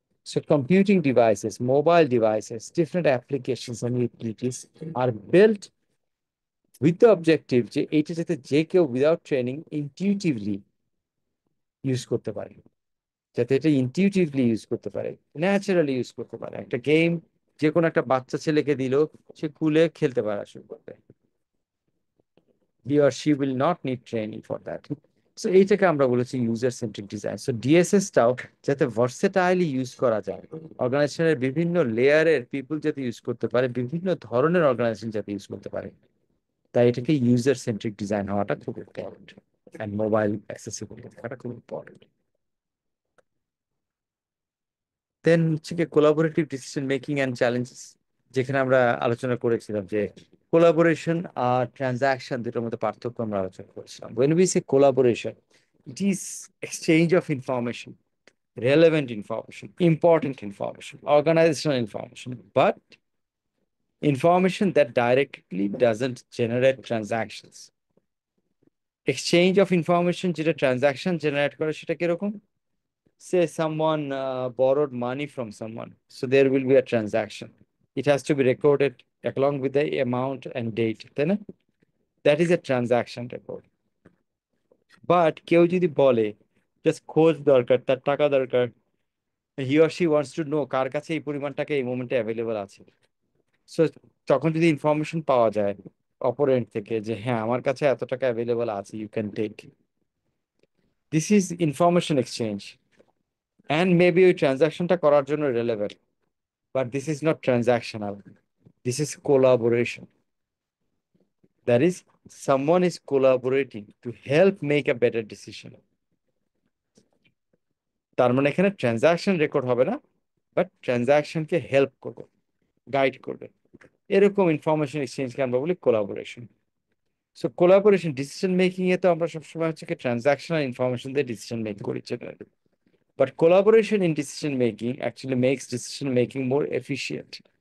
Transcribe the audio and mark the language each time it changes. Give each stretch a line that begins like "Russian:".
English: So computing devices, mobile devices, different applications and utilities are built with the objective
Bangla: যে এটা যাতে যে কেউ উইদাউট ট্রেনিং ইনটিউটিভলি ইউজ করতে পারে, যাতে এটা ইনটিউটিভলি ইউজ করতে পারে, ন্যাচারালি ইউজ করতে পারে। একটা গেম যে কোনো একটা বাচ্চা ছেলেকে দিল, সে খুলে খেলতে পারা শুরু করবে।
English: He or she will not need training for that.
Bangla: So এইটাকে আমরা বলেছি ইউজার সেন্ট্রিক ডিজাইন। সো ডিএসএসটাও যাতে ভার্সেটাইলি ইউজ করা যায়, অর্গানাইজেশনের বিভিন্ন লেয়ারের পিপল যাতে ইউজ করতে পারে, বিভিন্ন ধরনের অর্গানাইজেশন যাতে ইউজ করতে পারে, তাই এটাকে ইউজার সেন্ট্রিক ডিজাইন হওয়াটা খুব ইম্পর্টেন্ট। অ্যান্ড মোবাইল অ্যাক্সেসিবিলিটি থাকাটা খুব ইম্পর্টেন্ট। দেন হচ্ছে কি collaborative decision making and challenges, যেখানে আমরা আলোচনা করেছিলাম যে কোলাবোরেশন আর ট্রানজাকশন দুটোর মধ্যে পার্থক্য আমরা আলোচনা করেছিলাম।
English: when we say collaboration, it is exchange of information, relevant information, important information, organizational information, but information that directly doesn't generate transactions. Exchange of information
Bangla: যেটা ট্রানজাকশন জেনারেট করে সেটা কিরকম?
English: Say someone borrowed money from someone, so there will be a transaction. It has to be recorded along with the amount and date, then that is a transaction record.
Bangla: But কেউ যদি বলে just খোঁজ দরকার, তার টাকা দরকার,
English: he or she wants to know
Bangla: কার কাছে এই পরিমাণ টাকা এই মোমেন্টে অ্যাভেলেবল আছে, সো তখন যদি ইনফরমেশন পাওয়া যায় অপোনেন্ট থেকে যে হ্যাঁ আমার কাছে এত টাকা অ্যাভেলেবল আছে,
English: You can take, this is information exchange.
Bangla: And maybe ওই ট্রানজাকশনটা করার জন্য relevant,
English: but this is not transactional. This is collaboration. That is, someone is collaborating to help make a better decision.
Bangla: তার মানে এখানে ট্রানজাকশন রেকর্ড হবে না, but ট্রানজাকশনকে help করবে, guide করবে। এরকম ইনফরমেশন এক্সচেঞ্জকে আমরা বলি collaboration. So collaboration decision making এ তো আমরা সবসময় হচ্ছে কি ট্রানজাকশনাল ইনফরমেশন দিয়ে ডিসিশন মেক করি generally,
English: But collaboration in decision making actually makes decision making more efficient.